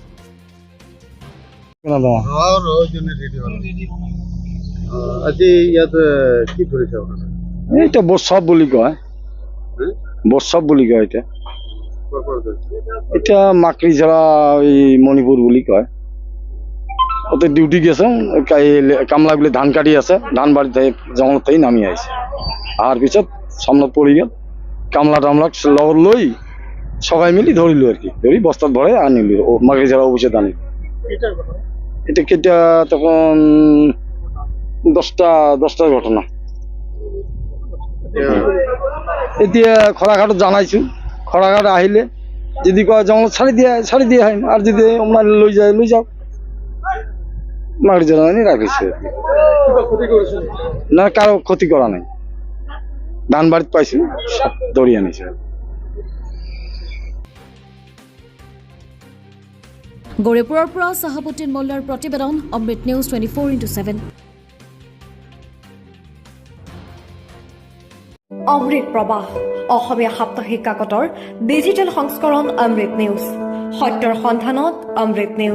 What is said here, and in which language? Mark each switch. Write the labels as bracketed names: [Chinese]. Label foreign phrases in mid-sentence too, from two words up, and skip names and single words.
[Assamese] আজি ইয়াত কি ধৰিছে এইটা বসব বুলি কয় বসব বুলি কয় এটা মাকৰিঝোৰা এই মণিপুৰ বুলি কয়। ওতে ডিউটি গেছে কামলা গুলি ধান কাটি আছে, ধান বাড়িতে জঙ্গলতেই নামি আহিছে। আর পিছত সামনত পড়ি গেল, কামলা টামলা লগত লই সবাই মিলি ধরিল আর কি, ধরি বস্তাত ভরে আনিল মাকরিঝোরা অফিসে আনিল। এটা কেটা তখন 10টার ঘটনা। এতিয়া খৰাঘাটত জানাইছো, খৰাঘাট আহিলে যদি কয় জঙ্গল ছাড়ি দিয়ে আহিম, আর যদি আপনার লৈ যাও মাকরিঝোরা আনি রাখিছে। না কারো ক্ষতি করা নাই, ধান বাড়িত পাইছি সব ধরি আনিছে। গৌৰীপুৰৰ পৰা চাহাবুদ্দিন মোল্লাৰ প্ৰতিবেদন, অমৃত নিউজ 24x7। অমৃত প্ৰবাহ অসমীয়া সাপ্তাহিক কাকতৰ ডিজিটেল সংস্কৰণ অমৃত নিউজ, সত্যৰ সন্ধানত অমৃত নিউজ।